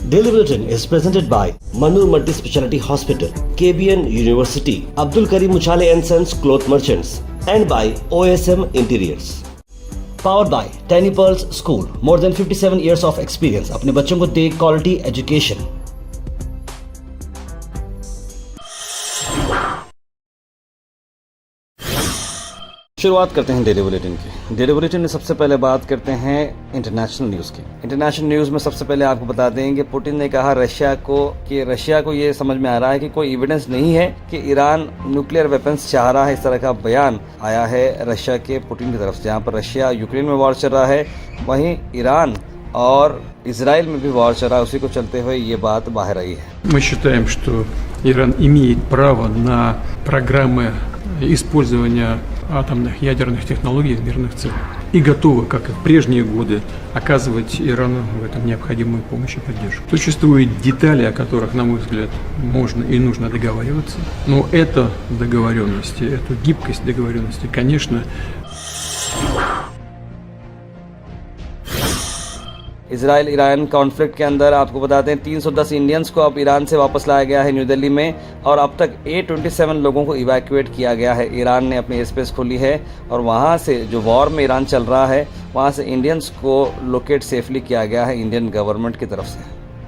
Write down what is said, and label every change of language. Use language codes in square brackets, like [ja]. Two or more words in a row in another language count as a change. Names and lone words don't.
[en] Daily Bulletin is presented by Manur Multi-Speciality Hospital, KBN University, Abdul Karim Uchale and Sons Cloth Merchants, and by OSM Interiors. Powered by Tiny Pearls School, more than 57 years of experience. [hi] अपने बच्चों को दे [en] quality education. [hi] शुरुआत करते हैं डेली बुलेटिन की। डेली बुलेटिन में सबसे पहले बात करते हैं [en] International News [hi] की। [en] International News [hi] में सबसे पहले आपको बता दें कि पुतिन ने कहा रशिया को ये समझ में आ रहा है कि कोई एविडेंस नहीं है कि ईरान [en] nuclear weapons [hi] चाह रहा है। इस तरह का बयान आया है रशिया के पुतिन की तरफ से। जहाँ पर रशिया यूक्रेन में वॉर चल रहा है, वहीं ईरान और इजराइल में भी वॉर चल रहा है। उसी को चलते हुए ये बात बाहर आई है। [ru] Мы считаем, что Иран имеет право на программы использования атомных ядерных технологий в мирных целях и готовы, как и в прежние годы, оказывать Ирану в этом необходимую помощь и поддержку. Существуют детали, о которых, на мой взгляд, можно и нужно договариваться, но эту договоренность, эту гибкость договоренности, конечно, [hi] इजराइल ईरान कॉन्फ्लिक्ट के अंदर आपको बता दें 310 इंडियंस को अब ईरान से वापस लाया गया है न्यू दिल्ली में, और अब तक A27 लोगों को इवैक्यूएट किया गया है। ईरान ने अपनी [en] air space [hi] खोली है और वहां से जो वॉर में ईरान चल रहा है वहां से इंडियंस को [en] locate safely [hi] किया गया है [en] Indian government [hi] की तरफ से।